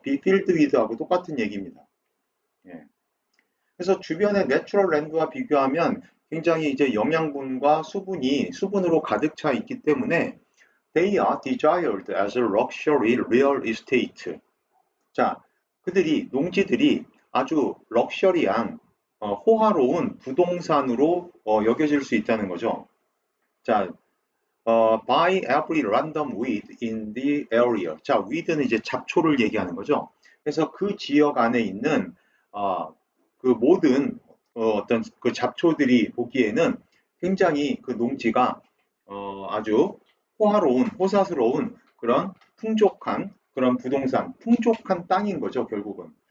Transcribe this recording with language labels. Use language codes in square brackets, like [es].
[en] be filled with [ko] 하고 똑같은 얘기입니다. 예. 그래서 주변의 내추럴 랜드와 비교하면 굉장히 이제 영양분과 수분으로 가득 차 있기 때문에 [en] they are desired as a luxury real estate. [ko] 자, 농지들이 아주 럭셔리한 호화로운 부동산으로 여겨질 수 있다는 거죠. [en] 자, by every random weed in the area. [ko] 자, weed는 이제 잡초를 얘기하는 거죠. 그래서 그 지역 안에 있는 그 모든 어떤 그 잡초들이 보기에는 굉장히 그 농지가 아주 호사스러운 그런 풍족한 그런 부동산, 풍족한 땅인 거죠, 결국은.